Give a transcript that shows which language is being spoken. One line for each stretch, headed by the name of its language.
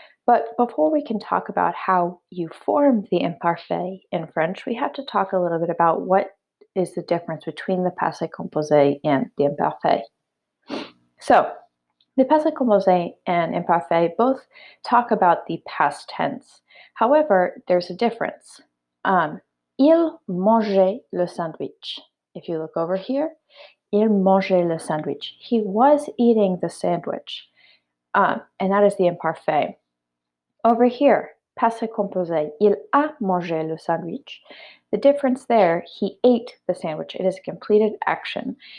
English: But before we can talk about how you form the imparfait in French, we have to talk a little bit about what is the difference between the passé composé and the imparfait. So, the passé composé and imparfait both talk about the past tense. However, there's a difference.
French: Il mangeait le sandwich.
English: If you look over here,
French: il mangeait le sandwich.
English: He was eating the sandwich. And that is the imparfait. Over here, passé composé,
French: il a mangé le sandwich.
English: The difference there, he ate the sandwich. It is a completed action.